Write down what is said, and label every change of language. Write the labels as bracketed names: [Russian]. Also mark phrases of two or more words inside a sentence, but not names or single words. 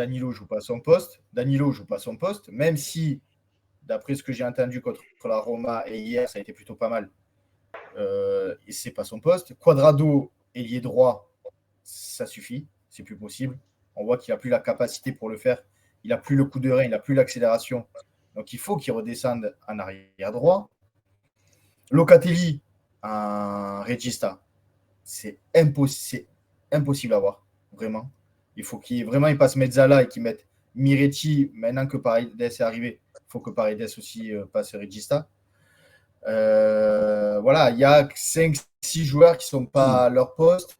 [French] Danilo joue pas son poste, même si d'après ce que j'ai entendu contre la Roma et hier, ça a été plutôt pas mal. Et c'est pas son poste. Cuadrado, ailier droit, ça suffit. C'est plus possible. On voit qu'il n'a plus la capacité pour le faire. Il n'a plus le coup de rein, il n'a plus l'accélération. Donc il faut qu'il redescende en arrière droit. Locatelli, un regista, c'est impossible à voir. Vraiment. Il faut qu'il passe Mezzala et qu'il mette Miretti. Maintenant que Paredes est arrivé, il faut que Paredes aussi passe Regista. Voilà, il y a 5-6 joueurs qui ne sont pas à leur poste.